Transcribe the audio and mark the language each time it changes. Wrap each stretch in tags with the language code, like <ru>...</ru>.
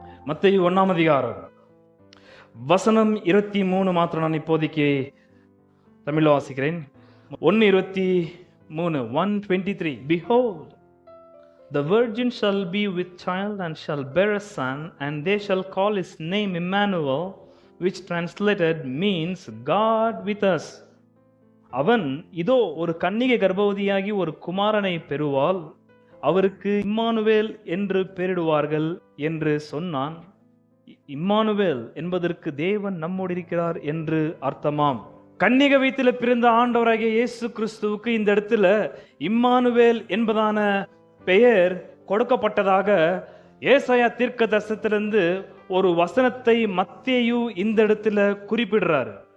<ta>மத்தேயு 1 அதிகாரம் வசனம் 23 மாத்திரம் நான் இப்போதைக்கு தமிழ்ல வாசிக்கிறேன். 1:23, 1:23.</ta> <en>Behold, the virgin shall be with child and shall bear a son, and they shall call his name Emmanuel, which translated means God with us.</en> <ta>அவன் இதோ ஒரு கன்னிகை கர்ப்பவதியாகி ஒரு குமாரனை பெறுவாள், அவருக்கு இம்மானுவேல் என்று பெயரிடுவார்கள் என்று சொன்னான். இம்மானுவேல் என்பதற்கு தேவன் நம்மோடு இருக்கிறார் என்று அர்த்தமாம். கன்னிகை வயிற்றில பிறந்த ஆண்டவராகிய இயேசு கிறிஸ்துவுக்கு இந்த இடத்துல இம்மானுவேல் என்பதான பெயர் கொடுக்கப்பட்டதாக ஏசாயா தீர்க்க தரிசனத்திலிருந்து ஒரு வசனத்தை மத்தேயு இந்த இடத்துல குறிப்பிடுறாரு.</ta>